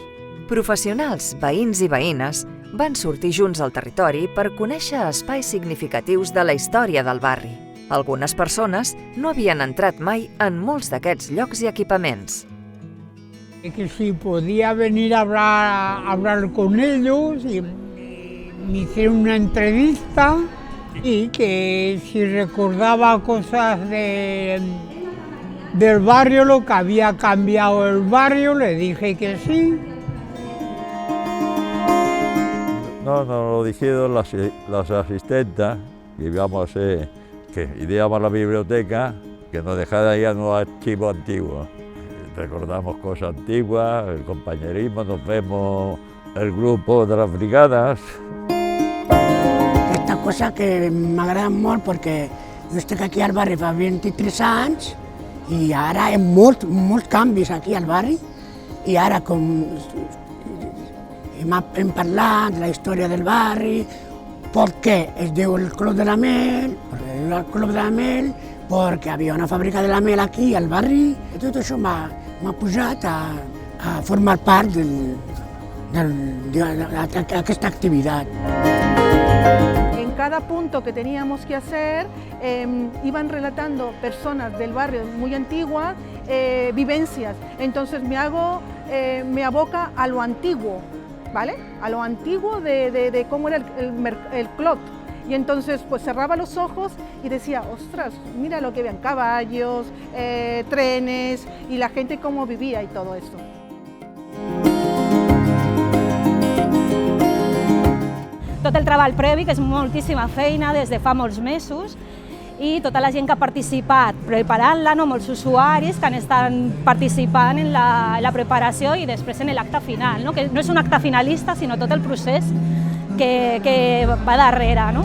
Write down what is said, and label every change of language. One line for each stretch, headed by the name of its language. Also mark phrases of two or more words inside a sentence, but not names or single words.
Catalan: Professionals, veïns i veïnes van sortir junts al territori per conèixer espais significatius de la història del barri. Algunes persones no havien entrat mai en molts d'aquests llocs i equipaments.
Spanish: Que si podía venir a hablar con ellos y me hicieron una entrevista y que si recordaba cosas del barrio, lo que había cambiado el barrio, le dije que sí. No, nos lo dijeron las asistentes, que íbamos que iríamos a la biblioteca, que nos dejara ir a un archivo antiguo. Recordamos cosas antiguas, el compañerismo, nos vemos el grupo de las brigadas.
Catalan: Aquesta cosa que m'agrada molt perquè jo estic aquí al barri fa 23 anys i ara hi ha molts canvis aquí al barri i ara com hem parlat de la història del barri, per què es diu el Club de la Mel, perquè havia una fàbrica de la mel aquí al barri i tot això m'ha pujat a formar part d'aquesta actividad.
Spanish: En cada punto que teníamos que hacer, iban relatando personas del barrio muy antiguas, vivencias. Entonces me aboca a lo antiguo, ¿vale? A lo antiguo de cómo era el clot. Y entonces pues cerraba los ojos y decía, ostras, mira lo que vean, caballos, trenes y la gente cómo vivía y todo esto.
Catalan: Tot el treball previ, que és moltíssima feina des de fa molts mesos, i tota la gent que ha participat preparant-la, molts usuaris que han estat participant en la preparació i després en l'acte final, que no és un acte finalista, sinó tot el procés que va darrere.